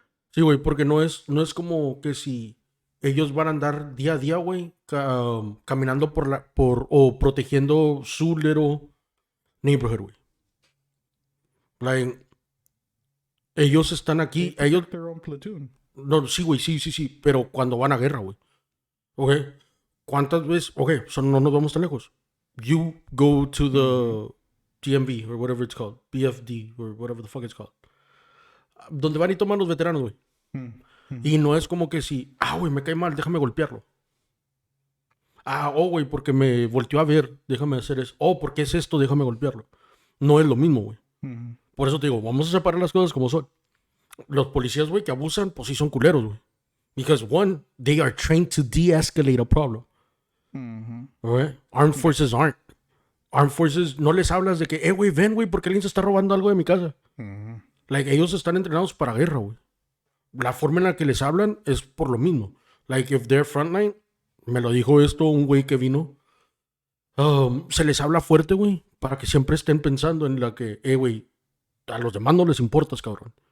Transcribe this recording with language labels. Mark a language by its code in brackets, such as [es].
[es] Sí, güey, porque no es como que si ellos van a andar día a día, güey, caminando o protegiendo su [en] little neighborhood, [es] güey. Like, ellos están aquí, ellos... [en] Their own platoon. [es] No, sí, güey, sí, pero cuando van a guerra, güey. ¿Ok? ¿Cuántas veces? Ok, so no nos vamos tan lejos. [en] You go to the DMV or whatever it's called, BFD or whatever the fuck it's called. [es] Donde van y toman los veteranos, güey. Y no es como que si, güey, me cae mal, déjame golpearlo. Güey, porque me volteó a ver, déjame hacer eso. Porque es esto, déjame golpearlo. No es lo mismo, güey. Por eso te digo, vamos a separar las cosas como son. Los policías, güey, que abusan, pues sí son culeros, güey. [en] Because one, they are trained to de-escalate a problem. Right? Armed forces aren't. Armed forces, [es] no les hablas de que, güey, ven, güey, porque alguien se está robando algo de mi casa. Like, ellos están entrenados para guerra, güey. La forma en la que les hablan es por lo mismo. [en] Like, if they're frontline, [es] me lo dijo esto un güey que vino, se les habla fuerte, güey, para que siempre estén pensando en la que, güey, a los demás no les importas, cabrón.